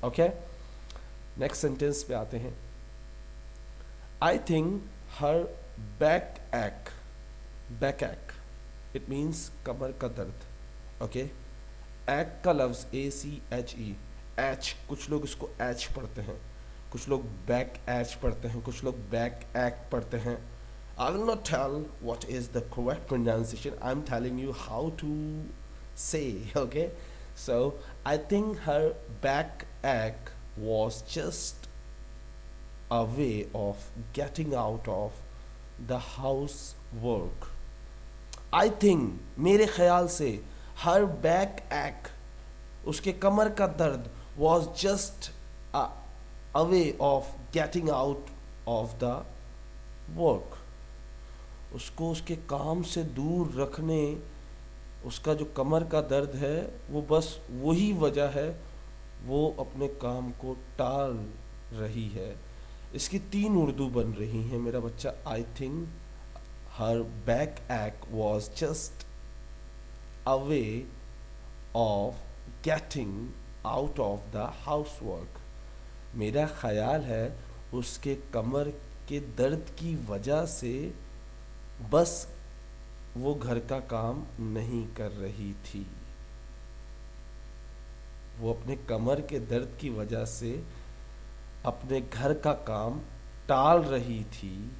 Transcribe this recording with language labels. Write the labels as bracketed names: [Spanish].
[English] okay, next sentence [Hindi] पे आते हैं. [English] I think her back ache, back ache, it means [Hindi] कमर का दर्द. ओके, एक का लफ्ज़ ACHE, एच, कुछ लोग इसको एच पढ़ते हैं, कुछ लोग बैक एच पढ़ते हैं, कुछ लोग बैक एक पढ़ते हैं. [English] I will not tell what is the correct pronunciation. I'm telling you how to say. Okay, so I think her back ache was just a way of getting out of the housework. I think, [Hindi] मेरे ख्याल से, [English] her back ache, [Hindi] उसके कमर का दर्द, [English] was just a way of getting out of the work. [Hindi] उसको उसके काम से दूर रखने, उसका जो कमर का दर्द है वो बस वही वजह है, वो अपने काम को टाल रही है. इसकी 3 उर्दू बन रही हैं मेरा बच्चा. [English] I think her back ache was just a way of getting out of the housework. [Hindi] मेरा ख्याल है उसके कमर के दर्द की वजह से बस वो घर का काम नहीं कर रही थी. वो अपने कमर के दर्द की वजह से अपने घर का काम टाल रही थी.